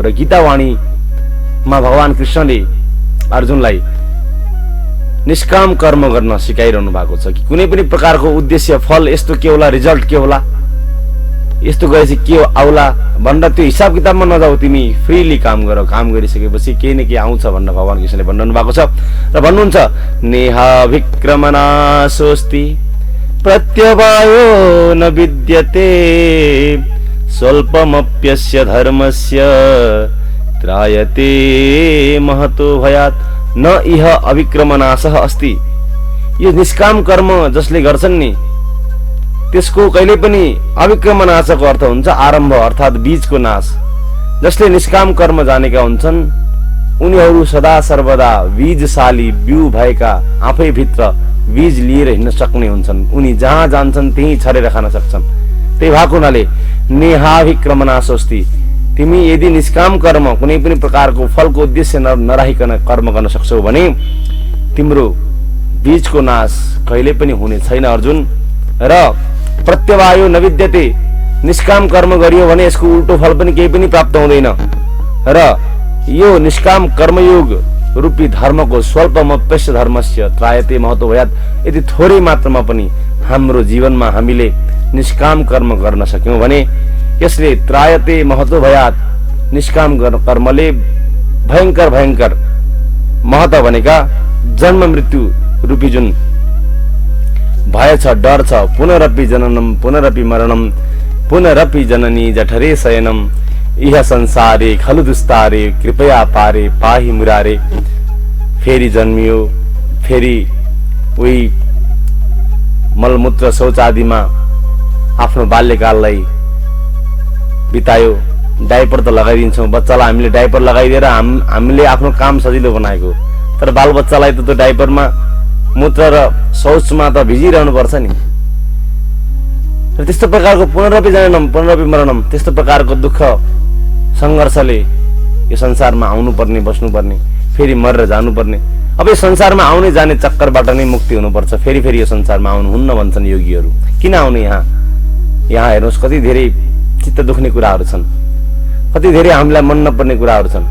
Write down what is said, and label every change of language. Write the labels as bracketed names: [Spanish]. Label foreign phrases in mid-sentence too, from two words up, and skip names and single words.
[Nepali] र गीतावाणीमा भगवान कृष्णले अर्जुनलाई निष्काम कर्म गर्न सिकाइरहनु भएको छ कि कुनै पनि प्रकारको उद्देश्य, फल यस्तो के होला, रिजल्ट के होला, यस्तो गरेपछि के आउला भनेर त्यो हिसाब किताबमा नजाऊ, तिमी फ्रीली काम गर, काम गरिसकेपछि केही न केही आउँछ भनेर भगवान कृष्णले भन्नु भएको छ। र भन्नुहुन्छ [Sanskrit] नेहा विक्रमना स्वस्ति प्रत्यवायो न विद्यते स्वल्पमप्यस्य धर्मस्य त्रायते महतो भयात् न इह अविक्रमनाशः अस्ति। [Nepali] यो निष्काम कर्म जसले गर्छन् नि त्यसको कहिले पनि अविक्रमनाशको अर्थ हुन्छ आरम्भ, अर्थात् बीजको नाश। जसले निष्काम कर्म जानेका हुन्छन् उनीहरू सदा सर्वदा बीजशाली, बिउ भएका, आफै भित्र बीज लिएर हिँड्न सक्ने हुन्छन्। उनी जहाँ जान्छन् त्यही छरेर खान सक्छन्। त्यही भएको हुनाले नेहाभिक्रमनाशोस्ति, तिमी यदि निष्काम कर्म, कुनै पनि प्रकारको फलको उद्देश्य नराखिकन कर्म गर्न सक्छौ भने तिम्रो बीजको नाश कहिले पनि हुने छैन अर्जुन। र प्रत्यवायो न विद्यते, निष्काम कर्म गरियो भने यसको उल्टो फल पनि केही पनि प्राप्त हुँदैन। र यो निष्काम कर्मयोग रूपी धर्मको [Sanskrit] स्वल्पमप्यस्य धर्मस्य त्रायते महतो भयात्, [Nepali] यदि थोरै मात्रामा पनि हाम्रो जीवनमा हामीले निष्काम कर्म गर्न सक्यौं भने यसले [Sanskrit] त्रायते महतो भयात्, [Nepali] निष्काम कर्मले भयंकर भयंकर महत भनेका जन्म मृत्यु रूपी जुन भय छ, डर छ, [Sanskrit] पुनरपि जननम पुनरपि मरणम पुनरपि जननी जठरे शयनम इह संसारे खलु दुस्तारे कृपया पारे पाहि मुरारे। [Nepali] फेरि जन्मियो, फेरि उही मलमूत्र शौच आदिमा आफ्नो बाल्यकाललाई बितायो। डाइपर त लगाइदिन्छौँ बच्चालाई, हामीले डाइपर लगाइदिएर हामीले आफ्नो काम सजिलो बनाएको, तर बालबच्चालाई त त्यो डाइपरमा मूत्र र शौचमा त भिजिरहनु पर्छ नि। र त्यस्तो प्रकारको [Sanskrit] पुनरपि जननम पुनरपि मरणम, [Nepali] त्यस्तो प्रकारको दुःख सङ्घर्षले यो संसारमा आउनुपर्ने, बस्नुपर्ने, फेरि मरेर जानुपर्ने। अब यो संसारमा आउने जाने चक्करबाट नै मुक्ति हुनुपर्छ। फेरि फेरि यो संसारमा आउनुहुन्न भन्छन् योगीहरू। किन आउने यहाँ? यहाँ हेर्नुहोस् कति धेरै चित्त दुख्ने कुराहरू छन्, कति धेरै हामीलाई मन नपर्ने कुराहरू छन्।